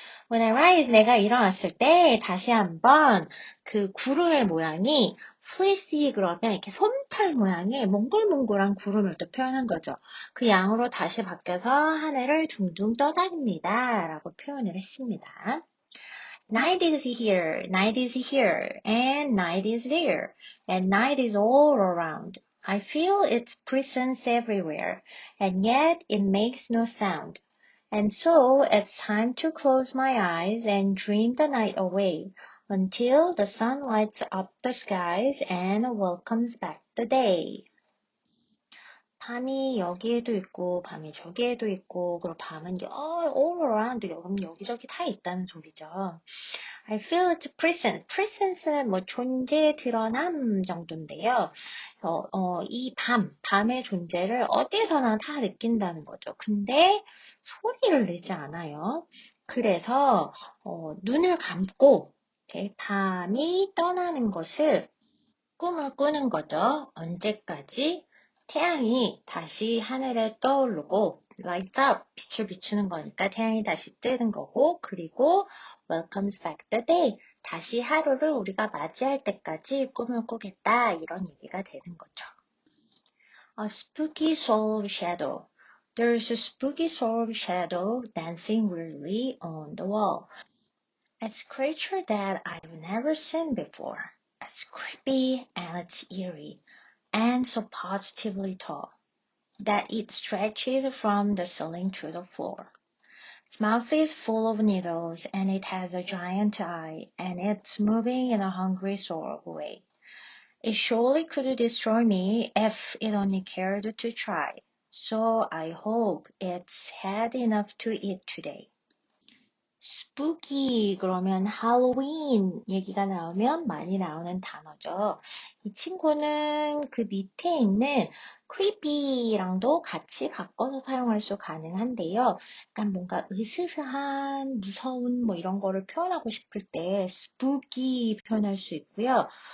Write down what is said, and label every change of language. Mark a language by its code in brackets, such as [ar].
[en] When I rise, [ko] 내가 일어났을 때 다시 한번 그 구름의 모양이 fleecy, 그러면 이렇게 솜털 모양의 몽글몽글한 구름을 또 표현한 거죠. 그 양으로 다시 바뀌어서 하늘을 둥둥 떠다닙니다. 라고 표현을 했습니다. [en] Night is here, night is here, and night is there, and night is all around. I feel its presence everywhere, and yet it makes no sound. And so it's time to close my eyes and dream the night away until the sun lights up the skies and welcomes back the day. [ko] 밤이 여기에도 있고 밤이 저기에도 있고, 그리고 밤은 [en] all around, [ko] 여기저기 다 있다는 소리죠. [en] I feel its presence. [ko] presence는 뭐 존재, 드러남 정도인데요. 이 밤의 존재를 어디에서나 다 느낀다는 거죠. 근데 소리를 내지 않아요. 그래서 눈을 감고 이렇게 밤이 떠나는 것을 꿈을 꾸는 거죠. 언제까지? 태양이 다시 하늘에 떠오르고 [en] lights up, [ko] 빛을 비추는 거니까 태양이 다시 뜨는 거고, 그리고 [en] welcomes back the day, [ko] 다시 하루를 우리가 맞이할 때까지 꿈을 꾸겠다, 이런 얘기가 되는 거죠. [en] A spooky soul of shadow. There's a spooky soul of shadow dancing weirdly on the wall. It's a creature that I've never seen before. It's creepy and it's eerie, and so positively tall that it stretches from the ceiling to the floor. Its mouth is full of needles, and it has a giant eye, and it's moving in a hungry sort of way. It surely could destroy me if it only cared to try. So I hope it's had enough to eat today. [ko] spooky, 그러면 할로윈 얘기가 나오면 많이 나오는 단어죠. 이 친구는 그 밑에 있는 creepy랑도 같이 바꿔서 사용할 수 가능한데요. 약간 뭔가 으스스한, 무서운 뭐 이런 거를 표현하고 싶을 때 spooky 표현할 수 있고요.